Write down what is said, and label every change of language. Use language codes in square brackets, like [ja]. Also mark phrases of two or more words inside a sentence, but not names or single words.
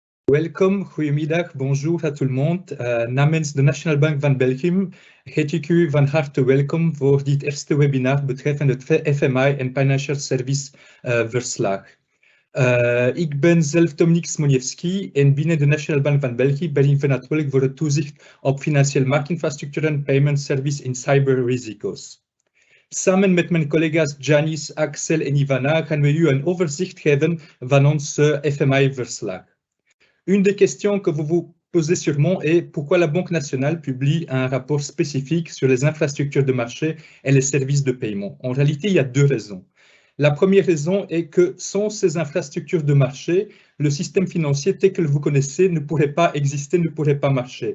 [nl] Welkom, goedemiddag, [fr] bonjour à tout le monde. [nl] Namens de National Bank van Belgium heet ik u van harte welkom voor dit eerste webinar betreffende het FMI en [en] Financial Service [nl] verslag. Ik ben zelf Dominique Smoniewski en binnen de National Bank van België ben ik verantwoordelijk voor het toezicht op financiële marktinfrastructuren, [en] payment service [nl] en cyberrisico's. Samen met mijn collega's Janice, Axel en Ivana gaan we u een overzicht geven van ons FMI-verslag. [fr] Une des questions que vous vous posez sûrement est pourquoi la Banque nationale publie un rapport spécifique sur les infrastructures de marché et les services de paiement. En réalité, il y a deux raisons. La première raison est que sans ces infrastructures de marché, le système financier tel que vous connaissez ne pourrait pas exister, ne pourrait pas marcher.